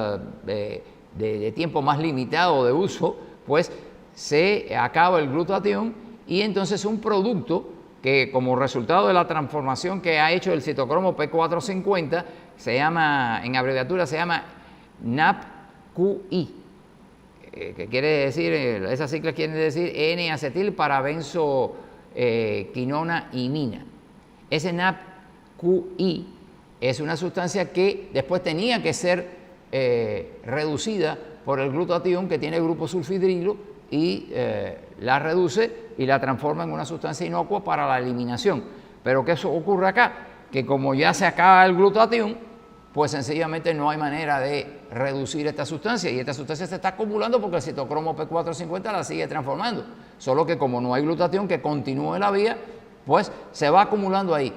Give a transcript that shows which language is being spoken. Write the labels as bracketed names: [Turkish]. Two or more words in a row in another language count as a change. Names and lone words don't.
[Spanish] de tiempo más limitado de uso, pues se acaba el glutatión y entonces un producto que, como resultado de la transformación que ha hecho el citocromo P450, se llama, en abreviatura se llama NAPQI, que quiere decir, esas siglas quieren decir N-acetil parabenzo quinona imina. Ese NAPQI es una sustancia que después tenía que ser reducida por el glutatión, que tiene el grupo sulfhidrilo, y la reduce y la transforma en una sustancia inocua para la eliminación. Pero ¿qué ocurre acá? Que como ya se acaba el glutatión, pues sencillamente no hay manera de reducir esta sustancia, y esta sustancia se está acumulando porque el citocromo P450 la sigue transformando, solo que como no hay glutatión que continúe la vía, pues se va acumulando ahí.